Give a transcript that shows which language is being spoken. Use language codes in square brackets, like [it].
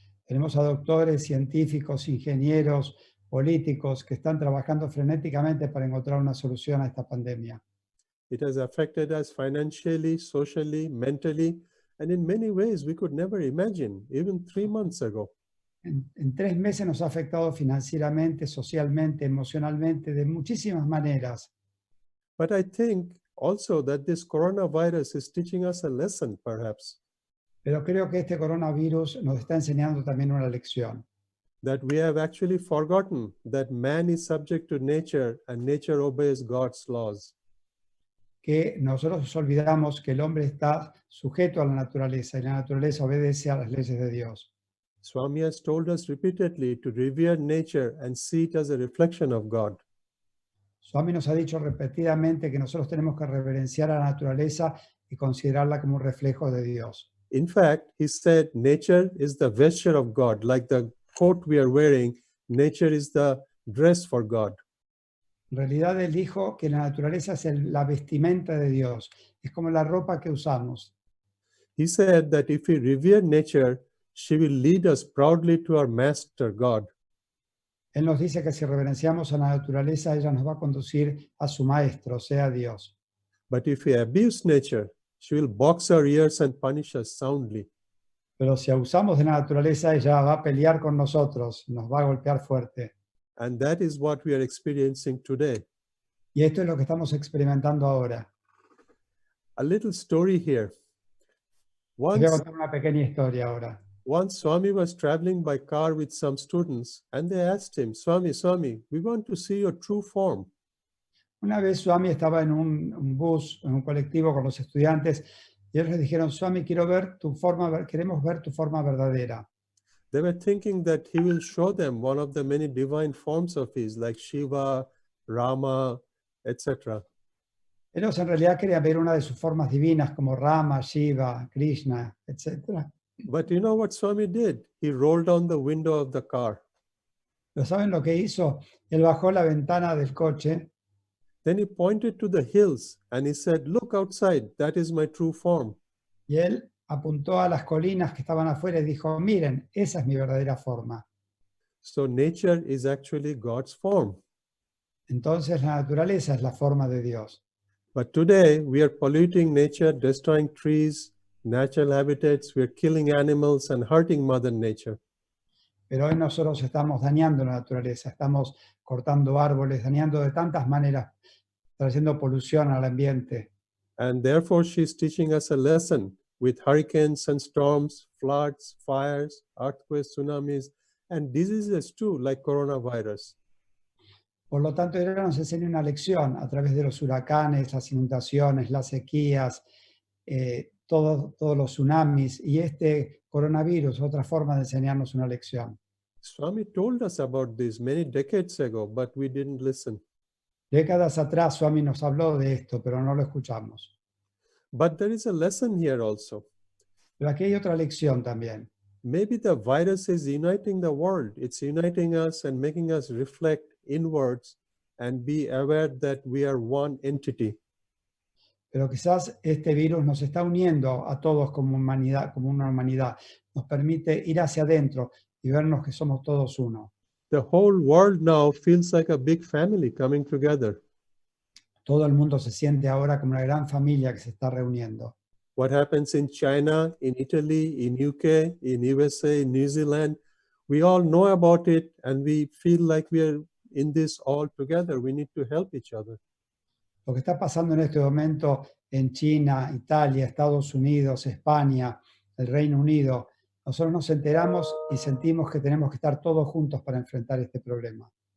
[es] Tenemos a doctores, científicos, ingenieros, políticos que están trabajando frenéticamente para encontrar una solución a esta pandemia. [en] It has affected us financially, socially, mentally, and in many ways we could never imagine, even 3 months ago. [es] En 3 meses nos ha afectado financieramente, socialmente, emocionalmente, de muchísimas maneras. [en] But I think also that this coronavirus is teaching us a lesson, perhaps, [es] Pero creo que este coronavirus nos está enseñando también una lección. [en] that we have actually forgotten that man is subject to nature and nature obeys God's laws. [es] Que nosotros olvidamos que el hombre está sujeto a la naturaleza y la naturaleza obedece a las leyes de Dios. [en] Swami has told us repeatedly to revere nature and see it as a reflection of God. [es] Swami nos ha dicho repetidamente que nosotros tenemos que reverenciar a la naturaleza y considerarla como un reflejo de Dios. [en] In fact, he said nature is the vesture of God, like the coat we are wearing, nature is the dress for God. [es] En realidad él dijo que la naturaleza es la vestimenta de Dios, es como la ropa que usamos. [en] He said that if we revere nature, she will lead us proudly to our master God. [es] Él nos dice que si reverenciamos a la naturaleza, ella nos va a conducir a su maestro, o sea, Dios. [en] But if we abuse nature, she will box our ears and punish us soundly. [es] Pero si abusamos de la naturaleza, ella va a pelear con nosotros, nos va a golpear fuerte. [en] And that is what we are experiencing today. [es] Y esto es lo que estamos experimentando ahora. [en] A little story here. [es] Les voy a contar una pequeña historia ahora. [en] once Swami was traveling by car with some students, and they asked him, Swami, we want to see your true form. [es] Una vez Swami estaba en un bus, en un colectivo con los estudiantes, y ellos le dijeron, Swami, queremos ver tu forma verdadera. [en] They were thinking that he will show them one of the many divine forms of his, like Shiva, Rama, etc. [es] Ellos en realidad querían ver una de sus formas divinas como Rama, Shiva, Krishna, etc. [en] But you know what Swami did? He rolled down the window of the car. [es] ¿Pero saben lo que hizo? Él bajó la ventana del coche [en] Then he pointed to the hills and he said, look outside, that is my true form. [es] y él apuntó a las colinas que estaban afuera y dijo, miren, esa es mi verdadera forma. [en] So nature is actually God's form. [es] Entonces la naturaleza es la forma de Dios. [en] But today we are polluting nature, destroying trees, natural habitats, we are killing animals and hurting Mother Nature. [es] Pero hoy nosotros estamos dañando la naturaleza, estamos cortando árboles, dañando de tantas maneras, trayendo polución al ambiente. [en] And therefore she's teaching us a lesson with hurricanes and storms, floods, fires, earthquakes, tsunamis, and diseases too, like coronavirus. [es] Por lo tanto, ella nos enseña una lección a través de los huracanes, las inundaciones, las sequías, todos los tsunamis, y este coronavirus, otra forma de enseñarnos una lección. [en] Swami told us about this many decades ago, but we didn't listen. [es] Décadas atrás, Swami nos habló de esto, pero no lo escuchamos. [en] But there is a lesson here also. [es] Pero aquí hay otra lección también. [en] Maybe the virus is uniting the world. It's uniting us and making us reflect inwards and be aware that we are one entity. [es] Pero quizás este virus nos está uniendo a todos como humanidad, como una humanidad. Nos permite ir hacia adentro y vernos que somos todos uno. [en] The whole world now feels like a big family coming together. [es] Todo el mundo se siente ahora como una gran familia que se está reuniendo. [en] What happens in China, in Italy, in UK, in USA, in New Zealand, we all know about it and we feel like we are in this all together. We need to help each other. [es] Lo que está pasando en este momento en China, Italia, Estados Unidos, España, el Reino Unido, nosotros nos enteramos y sentimos que tenemos que estar todos juntos para enfrentar este problema.